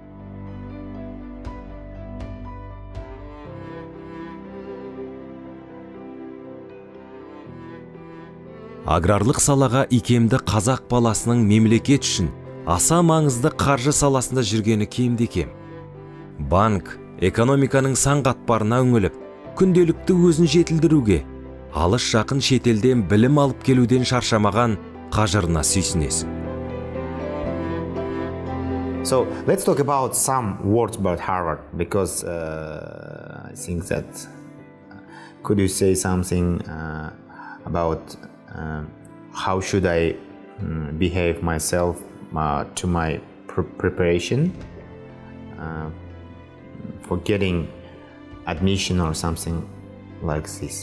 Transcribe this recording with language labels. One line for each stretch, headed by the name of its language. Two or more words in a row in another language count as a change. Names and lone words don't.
Kazakh: Аграрлық салаға икемді қазақ баласының мемлекет үшін аса маңызды қаржы саласында жүргені кемде кем. Банк экономиканың сан қатпарына үңіліп, күнделікті өзін жетілдіруге, алыс жақын шетелден білім алып келуден шаршамаған қажырына сүйсінесің.
English: So let's talk about some words about Harvard, because I think that could you say something about how should I behave myself to my preparation for getting admission or something like this?